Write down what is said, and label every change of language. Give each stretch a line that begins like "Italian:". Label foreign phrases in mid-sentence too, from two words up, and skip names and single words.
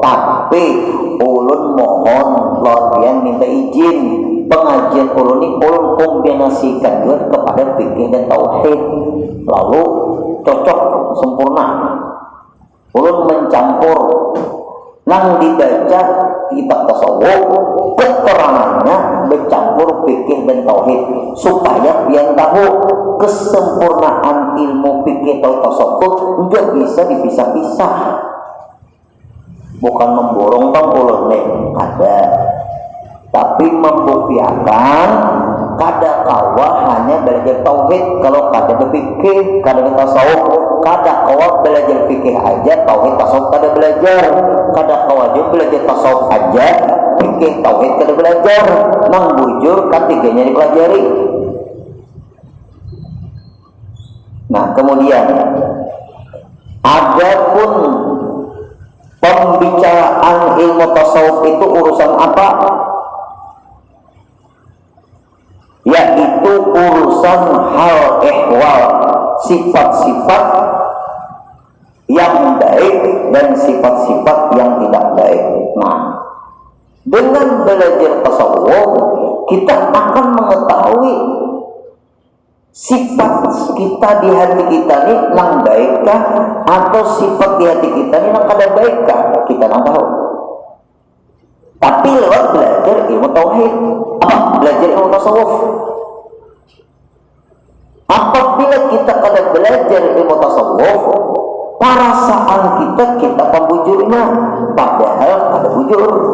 Banjar: Tapi ulun mohon kalian minta izin pengajian ulun ini ulun kombinasikan juga kepada fikih dan tauhid, lalu cocok sempurna. Ulun mencampur nang dibaca kitab tasawuf,
Indonesian: keterangannya bercampur fikih dan tauhid, supaya biar tahu kesempurnaan ilmu fikih atau tasawuf enggak bisa dipisah-pisah.
Banjar: Bukan memborong tang ulun ada, tapi membuktikan kada kawa hanya belajar tauhid kalau kada berfikih, kada bertasawuf, kada kawa belajar fikih aja, tauhid tasawuf kada belajar, kada kawa juga belajar tasawuf aja, fikih tauhid kada belajar, nang bujur ketiganya dipelajari.
Indonesian: Nah, kemudian adapun pembicaraan ilmu tasawuf itu urusan apa? Yaitu urusan hal ehwal, sifat-sifat yang baik dan sifat-sifat yang tidak baik.
Banjar: Nah, dengan belajar tasawuf kita akan mengetahui sifat kita di hati kita ini nang baikkah, atau sifat di hati kita ini nang kada baikkah, kita nang tahu.
Indonesian: Tapi lewat belajar ilmu tauhid, belajar ilmu tasawuf.
Banjar: Apabila kita kada belajar ilmu tasawuf, perasaan kita akan bujurnya, padahal kada bujur.